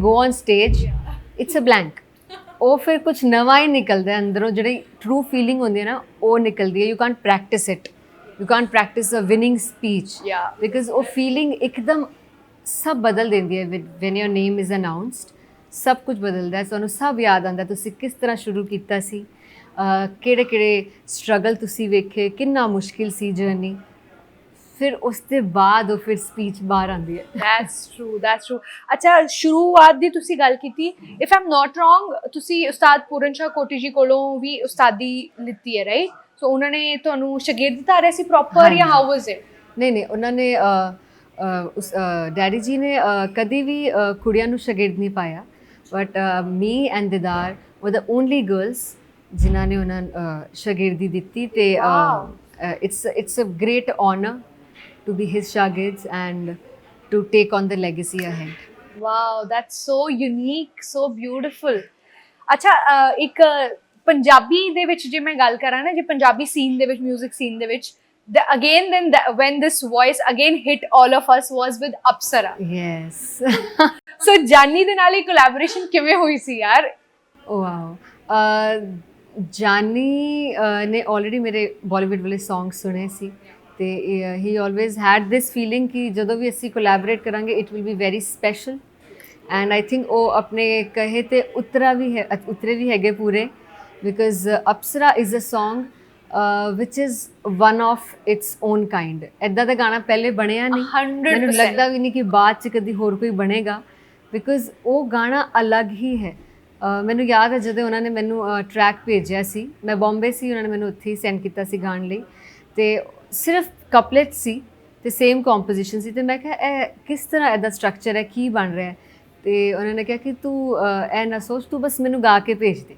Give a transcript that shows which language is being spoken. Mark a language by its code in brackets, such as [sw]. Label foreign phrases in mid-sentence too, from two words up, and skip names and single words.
[en] go on stage it's a blank [pa] ਉਹ ਫਿਰ ਕੁਝ ਨਵਾਂ ਹੀ ਨਿਕਲਦਾ ਹੈ ਅੰਦਰੋਂ ਜਿਹੜੀ [en] true feeling [pa] ਹੁੰਦੀ ਹੈ ਨਾ ਉਹ ਨਿਕਲਦੀ ਹੈ [en] you can't practice it you can't practice a winning speech because [pa] ਉਹ ਫੀਲਿੰਗ ਇੱਕਦਮ ਸਭ ਬਦਲ ਦਿੰਦੀ ਹੈ [en] when your name is announced [pa] ਸਭ ਕੁਝ ਬਦਲਦਾ ਹੈ ਤੁਹਾਨੂੰ ਸਭ ਯਾਦ ਆਉਂਦਾ ਤੁਸੀਂ ਕਿਸ ਤਰ੍ਹਾਂ ਸ਼ੁਰੂ ਕੀਤਾ ਸੀ ਕਿਹੜੇ ਕਿਹੜੇ ਸਟਰਗਲ ਤੁਸੀਂ ਵੇਖੇ ਕਿੰਨਾ ਮੁਸ਼ਕਿਲ ਸੀ ਜਰਨੀ ਫਿਰ ਉਸ ਦੇ ਬਾਅਦ ਉਹ ਫਿਰ ਸਪੀਚ ਬਾਹਰ ਆਉਂਦੀ ਹੈ [en] that's true [pa] ਅੱਛਾ ਸ਼ੁਰੂਆਤ ਦੀ ਤੁਸੀਂ ਗੱਲ ਕੀਤੀ [en] if I'm not wrong [pa] ਤੁਸੀਂ ਉਸਤਾਦ ਪੂਰਨ ਸ਼ਾਹ ਕੋਟੀ ਜੀ ਕੋਲੋਂ ਵੀ ਉਸਤਾਦੀ ਲਿੱਤੀ ਹੈ [en] right so [pa] ਉਹਨਾਂ ਨੇ ਤੁਹਾਨੂੰ ਸ਼ਾਗਿਰਦ ਧਾਰਿਆ ਸੀ ਪ੍ਰੋਪਰ ਜਾਂ [en] how was it [pa] ਨਹੀਂ ਉਹਨਾਂ ਨੇ ਉਸ ਡੈਡੀ ਜੀ ਨੇ ਕਦੀ ਵੀ ਕੁੜੀਆਂ ਨੂੰ ਸ਼ਾਗਿਰਦ ਨਹੀਂ ਪਾਇਆ [en] but me and Didar were the only girls [pa] ਜਿਨ੍ਹਾਂ ਨੇ ਉਹਨਾਂ ਸ਼ਾਗਿਰਦੀ ਦਿੱਤੀ ਤੇ [en] it's a great honor to be his shagirds and to take on the legacy ahead. Wow, that's so unique, so beautiful. [pa] ਅੱਛਾ ਇੱਕ ਪੰਜਾਬੀ ਦੇ ਵਿੱਚ ਜੇ ਮੈਂ ਗੱਲ ਕਰਾਂ ਨਾ ਜੇ ਪੰਜਾਬੀ ਸੀਨ ਦੇ ਵਿੱਚ 뮤직 ਸੀਨ ਦੇ ਵਿੱਚ [en] again then when this voice again hit all of us was with Apsara. Yes. [pa] So ਜਾਨੀ ਦੇ ਨਾਲ ਇਹ ਕੋਲੈਬੋਰੇਸ਼ਨ ਕਿਵੇਂ ਹੋਈ ਸੀ ਯਾਰ? Wow. ਜਾਨੀ ਨੇ ਆਲਰੇਡੀ ਮੇਰੇ ਬਾਲੀਵੁੱਡ ਵਾਲੇ ਸੌਂਗ ਸੁਣੇ ਸੀ ਤੇ [en] he always had this feeling [pa] ਕਿ ਜਦੋਂ ਵੀ ਅਸੀਂ ਕੋਲੈਬੋਰੇਟ ਕਰਾਂਗੇ [en] it will be very special and I think [pa] ਉਹ ਆਪਣੇ ਕਹੇ ਤੇ ਉਤਰੇ ਵੀ ਹੈਗੇ ਪੂਰੇ [en] because Apsara is a Song which is one of its own kind [pa] ਇੱਦਾਂ ਦਾ ਗਾਣਾ ਪਹਿਲੇ ਬਣਿਆ ਨਹੀਂ 100% ਮੈਨੂੰ ਲੱਗਦਾ ਵੀ ਨਹੀਂ ਕਿ ਬਾਅਦ ਚ ਕਦੀ ਹੋਰ ਕੋਈ ਬਣੇਗਾ ਬਿਕਾਜ਼ ਉਹ ਗਾਣਾ ਅਲੱਗ ਹੀ ਹੈ ਮੈਨੂੰ ਯਾਦ ਹੈ ਜਦੋਂ ਉਹਨਾਂ ਨੇ ਮੈਨੂੰ ਟਰੈਕ ਭੇਜਿਆ ਸੀ ਮੈਂ ਬੰਬੇ ਸੀ ਉਹਨਾਂ ਨੇ ਮੈਨੂੰ ਉੱਥੇ ਹੀ ਸੈਂਡ ਕੀਤਾ ਸੀ ਗਾਣ ਲਈ ਤੇ ਸਿਰਫ ਕਪਲੇਟ ਸੀ ਤੇ [en] same composition [pa] ਸੀ ਤੇ ਮੈਂ ਕਿਹਾ ਇਹ ਕਿਸ ਤਰ੍ਹਾਂ ਇਹਦਾ ਸਟਰਕਚਰ ਹੈ ਕੀ ਬਣ ਰਿਹਾ ਹੈ ਤੇ ਉਹਨਾਂ ਨੇ ਕਿਹਾ ਕਿ ਤੂੰ ਇਹ ਨਾ ਸੋਚ ਤੂੰ ਬਸ ਮੈਨੂੰ ਗਾ ਕੇ ਭੇਜ ਦੇ